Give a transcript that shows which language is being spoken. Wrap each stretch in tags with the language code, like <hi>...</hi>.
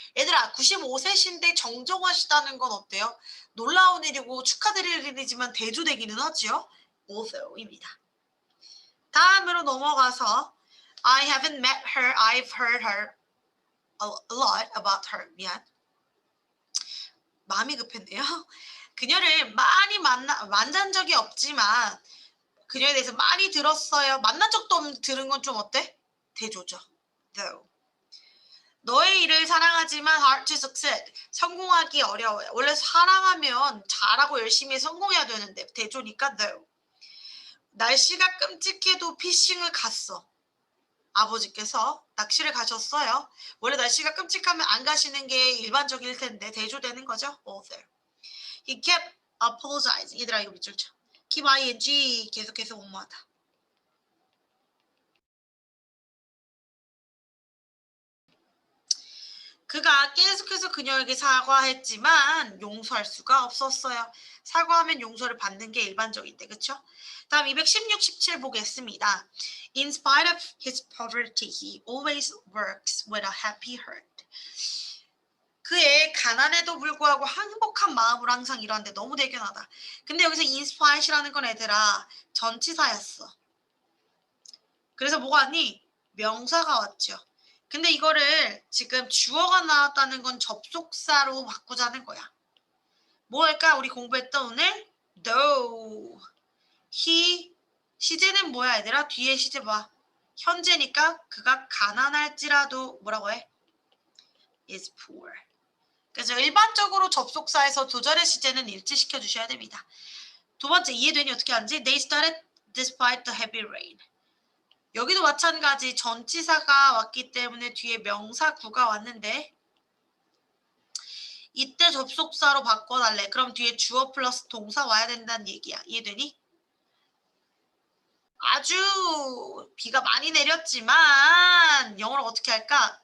<ko>얘들아 95세신데 정정하시다는 건 어때요? 놀라운 일이고 축하드릴 일이지만 대조되기는 하지요. although입니다. 다음으로 넘어가서</ko> <en>I haven't met her. I've heard her a lot about her.</en> <ko>미안. 마음이 급했네요. 그녀를 많이 만난 적이 없지만 그녀에 대해서 많이 들었어요. 만난 적도 없는데 들은 건 좀 어때? 대조죠. though. 너의 일을 사랑하지만</ko> <en>hard to succeed.</en> <ko>성공하기 어려워요. 원래 사랑하면 잘하고 열심히 성공해야 되는데 대조니까 though. 날씨가 끔찍해도 피싱을 갔어. 아버지께서 낚시를 가셨어요. 원래 날씨가 끔찍하면 안 가시는 게 일반적일 텐데 대조되는 거죠. although.</ko> <en>He kept apologizing.</en> <ko>얘들아 이거 밑줄 쳐. keep ing 계속해서 옹호하다. 그가 계속해서 그녀에게 사과했지만 용서할 수가 없었어요. 사과하면 용서를 받는 게 일반적인데 그쵸? 다음 216, 17 보겠습니다.</ko> <en>In spite of his poverty, he always works with a happy heart.</en> <ko>그의 가난에도 불구하고 행복한 마음으로 항상 일하는데 너무 대견하다. 근데 여기서 in spite이라는 건 얘들아 전치사였어. 그래서 뭐가 왔니? 명사가 왔죠. 근데 이거를 지금 주어가 나왔다는 건 접속사로 바꾸자는 거야. 뭐랄까? 우리 공부했던 오늘 though, he, 시제는 뭐야 얘들아? 뒤에 시제 봐. 현재니까 그가 가난할지라도 뭐라고 해?</ko> <en>is poor.</en> <ko>그래서 일반적으로 접속사에서 두 절의 시제는 일치시켜 주셔야 됩니다. 두 번째 이해되니 어떻게 하는지?</ko> <en>They started despite the heavy rain.</en> <ko>여기도 마찬가지 전치사가 왔기 때문에 뒤에 명사구가 왔는데 이때 접속사로 바꿔달래. 그럼 뒤에 주어 플러스 동사 와야 된다는 얘기야. 이해되니? 아주 비가 많이 내렸지만 영어로 어떻게 할까?</ko>